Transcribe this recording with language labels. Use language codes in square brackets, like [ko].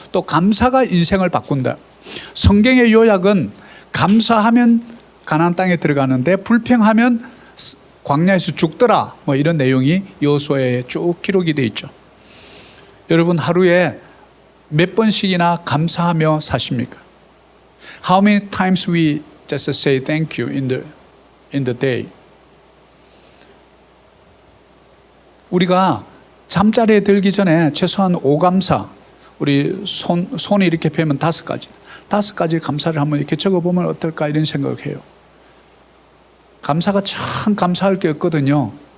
[ko] 또 감사가 인생을 바꾼다. 성경의 요약은 감사하면 가나안 땅에 들어가는데 불평하면 광야에서 죽더라 뭐 이런 내용이 여호수아에 쭉 기록이 되어 있죠. 여러분 하루에 몇 번씩이나 감사하며 사십니까? [en] How many times we just say thank you in the day? [ko] 우리가 잠자리에 들기 전에 최소한 5감사, 우리 손이 이렇게 펴면 5가지. 5가지 감사를 한번 이렇게 적어보면 어떨까 이런 생각을 해요. 감사가 참 감사할 게 없거든요.